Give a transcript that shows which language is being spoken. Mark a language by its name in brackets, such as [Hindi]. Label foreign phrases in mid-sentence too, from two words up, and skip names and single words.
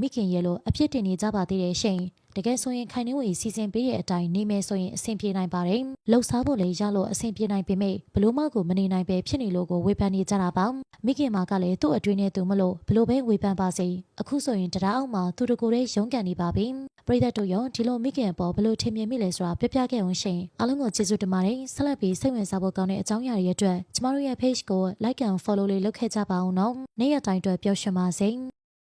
[Burmese] မိခင်ရဲ့လို့အပြစ်တင်နေကြပါသေးတယ်ရှင်တကယ်ဆိုရင်ခိုင်နှင်းဝေစီစဉ်ပေးတဲ့အတိုင်းနေမယ်ဆိုရင်အဆင်ပြေနိုင်ပါတယ်လှုပ်ရှားဖို့လည်းရလို့အဆင်ပြေနိုင်ပေမဲ့ဘလို့မှကိုမနေနိုင်ပဲဖြစ်နေလို့ကိုဝေဖန်နေကြတာပါမိခင်မကလည်းသူ့အတွင်းနဲ့သူမလို့ဘလို့ပဲဝေဖန်ပါစေအခုဆိုရင်တရားအောက်မှာသူတကူလေးရုန်းကန်နေပါပြီပရိသတ်တို့ရောဒီလိုမိခင်အပေါ်ဘလို့ထင်မြင်မိလဲဆိုတာပြပြခဲ့အောင်ရှင်အားလုံးကိုကျေးဇူးတင်ပါတယ်ဆက်လက်ပြီးစိတ်ဝင်စားဖို့ကောင်းတဲ့အကြောင်းအရာတွေအတွက်ကျမတို့ရဲ့ page ကို [English] like and follow [Burmese] လေးလုပ်ခဲ့ကြပါအောင်နော်နေ့ရက်တိုင်းအတွက်ပျော်ရွှင်ပါစေ